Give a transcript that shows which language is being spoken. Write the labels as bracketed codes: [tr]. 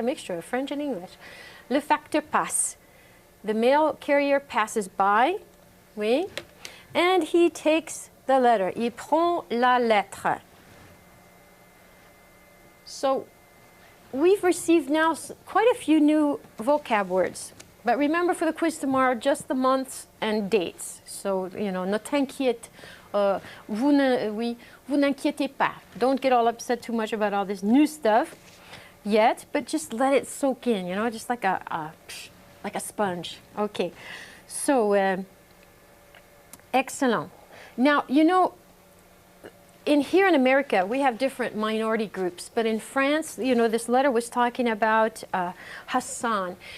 [en] A mixture of French and English. [fr] Le facteur passe. [en] The mail carrier passes by, oui, and he takes the letter. [fr] Il prend la lettre. [en] So we've received now quite a few new vocab words. But remember for the quiz tomorrow, just the months and dates. So, you know, [fr] ne t'inquiète, vous n'inquiétez pas. [en] Don't get all upset too much about all this new stuff yet, but just let it soak in, you know, just like a sponge. Okay, so excellent. Now, you know, here in America, we have different minority groups, but in France, you know, this letter was talking about Hassan.